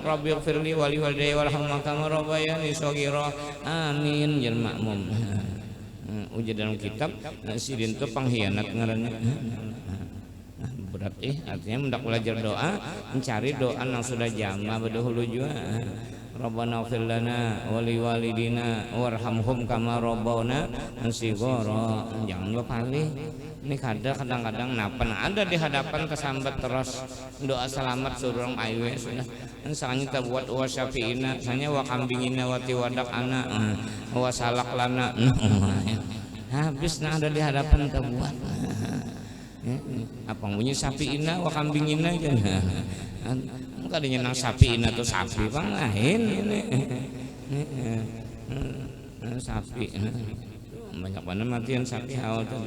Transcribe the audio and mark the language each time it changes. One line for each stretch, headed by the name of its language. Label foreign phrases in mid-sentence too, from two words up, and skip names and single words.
Arabic: رب اغفر لي ولوالدي وارحمهما كما ربياني صغيرا.
Banjar: Amin jan makmum. Ujar dalam kitab sidin itu pengkhianat ngarannya. Berarti artinya mendak belajar doa, mencari doa yang sudah jama berdahulu juga.
Arabic: ربنا اغفر لنا ولوالدينا وارحمهم كما ربونا صغارا.
Banjar: Jangan lupa palih. Ini kadang-kadang napan ada di hadapan kesambat terus doa selamat surung aywe sudah. Sanya kita buat wa syafiina, sanya wa kambingina wa tiwadak ana wa salak lana. Habis nah ada di hadapan kita buat. Apa bunyi sapiina wa kambingina aja. Kadang nang sapi ina tuh sapi bang lain ini sapi banyak banget matian sapi awal tadi.